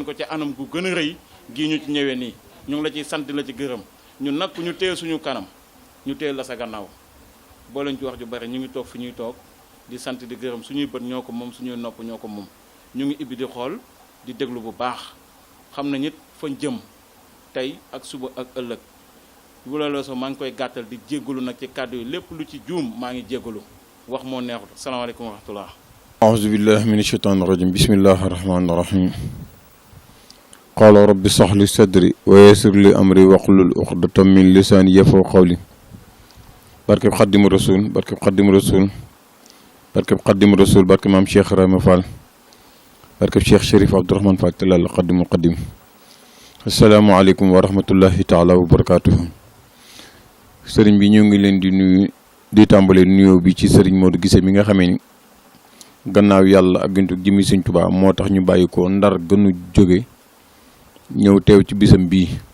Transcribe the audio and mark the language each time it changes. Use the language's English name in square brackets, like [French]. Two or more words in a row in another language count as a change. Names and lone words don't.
[Wolof] ko ci anam gu gën a rëy gii ñu ci ñëwee nii ñu ngi la ciy sant la ci gërëm ñun nag ñu téye suñu kanam ñu téye la sa gannaaw boo leen ci wax ju bari ñu ngi toog fi ñuy toog di sant di gërëm suñuy bët ñoo ko moom suñuy nopp ñoo ko moom ñu ngi ibbi di xool di déglu bu baax xam na nit fañ jëm tey ak suba ak ëllëg bu la soo maa ngi koy gàttal di jéggalu nag ci kàddu yi lépp lu ci juum maa ngi jéggalu wax moo neexut [Arabic] السلام عليكم ورحمة الله أعوذ بالله من الشيطان الرجيم بسم الله الرحمن الرحيم قال رب اشرح لي صدري ويسر لي أمري واحلل عقدة من لساني يفقهوا قولي [Wolof] barke Xaadimu Rasuul barke Xaadimu Rasuul barke Xaadimu Rasuul barke maam Cheikh Ibrahima Fall barke Cheikh Chérif Abdourahmane Fall Tilala Xaadimul Xaadim [Arabic] السلام عليكم ورحمة الله تعالى وبركاته [Wolof] sëriñ bi ñu ngi leen di nuyu di tàmbale nuyoo bi ci sëriñ Modou Guissé mi nga xamee ni gannaaw yàlla ak gintu jëmi Sëñ Tuubaa moo tax ñu bàyyi ko Ndar gënu jóge ñëw teew ci bisam bii